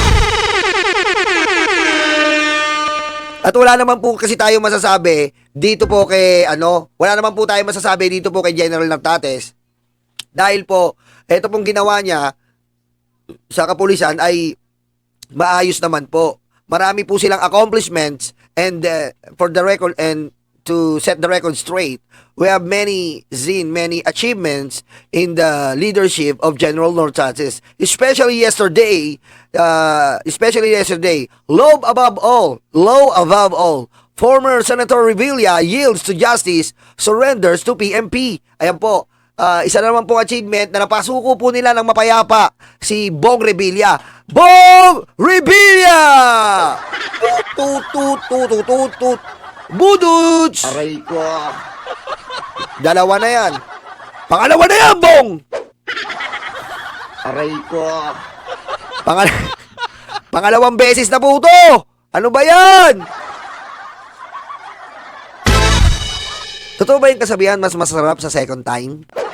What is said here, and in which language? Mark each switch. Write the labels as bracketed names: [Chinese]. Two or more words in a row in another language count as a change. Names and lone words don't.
[Filipino] At wala naman po kasi tayo masasabi dito po kay wala naman po tayo masasabi dito po kay General Nertates. Dahil po, ito pong ginawa niya sa kapulisan ay maayos naman po. Marami po silang [English] accomplishments and for the record and to set the record straight, we have seen many achievements in the leadership of General Nortates, especially yesterday, low above all, former Senator Revilla yields to justice, surrenders to PMP. [Filipino] Ayan po, isa na naman pong achievement na napasuko po nila ng mapayapa si Bong Revilla. Bong Revilla! Tut, tut, tut, tut, tut, tut. Buduts! Aray ko. Dalawa na yan. Pangalawa na yan, Bong! Aray ko. Pangalawang beses na po ito! Ano ba yan? Totoo ba yung kasabihan mas masarap sa [English] second time?